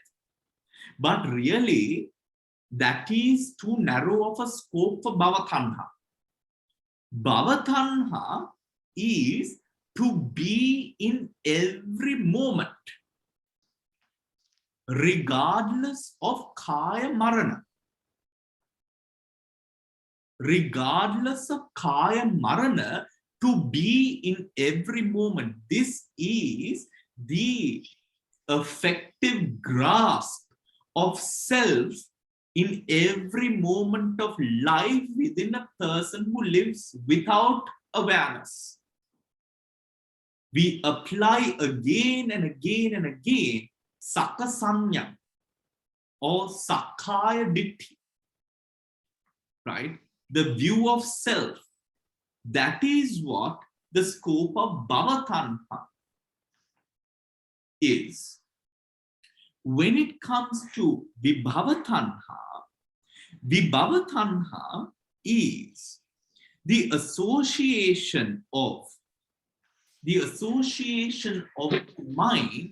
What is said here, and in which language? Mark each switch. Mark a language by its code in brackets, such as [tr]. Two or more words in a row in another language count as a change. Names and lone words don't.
[en] But really, that is too narrow of a scope for Bhavatanha. Bhavatanha is to be in every moment, regardless of [pi] kaya marana. [en] Regardless of [pi] kaya marana, [en] to be in every moment. This is the effective grasp of self in every moment of life within a person who lives without awareness. We apply again and again and again sakasanya or [pi] sakkaya ditthi, [en] right? The view of self. That is what the scope of Bhavatanha is. When it comes to Vibhavatanha, Vibhavatanha is the association of mind.